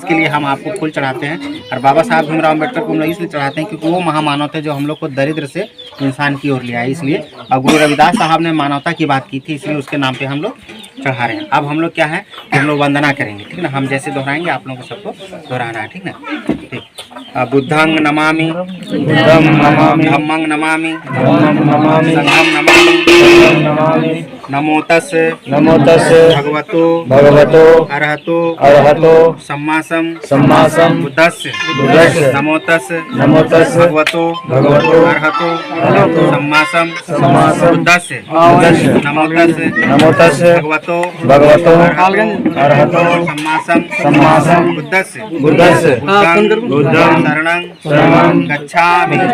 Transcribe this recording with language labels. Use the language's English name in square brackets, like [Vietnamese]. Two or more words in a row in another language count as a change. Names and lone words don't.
[Hindi] इसके लिए हम आपको फूल चढ़ाते हैं। और बाबा साहब भीमराव अम्बेडकर को हम लोग इसलिए चढ़ाते हैं क्योंकि वो महामानव थे जो हम लोग को दरिद्र से इंसान की ओर ले आए। इसलिए और गुरु रविदास साहब ने मानवता की बात की थी, इसलिए उसके नाम पे हम लोग चढ़ा रहे हैं। अब हम लोग क्या है कि हम लोग वंदना करेंगे, ठीक ना। हम जैसे दोहराएंगे आप लोगों को सबको दोहराना है, ठीक ना। [Pali] ठीक। बुद्धं नमामि धम्मं नमामि संघं नमामि नमो तस्से भगवतो अरहतो सम्मा बुद्धस्य नमो तस्से भगवतो अरहतो सम्मा बुद्धस्य नमो तस्से भगवतो अरहतो सम्मा बुद्धस्य बुद्धं शरणं गच्छामि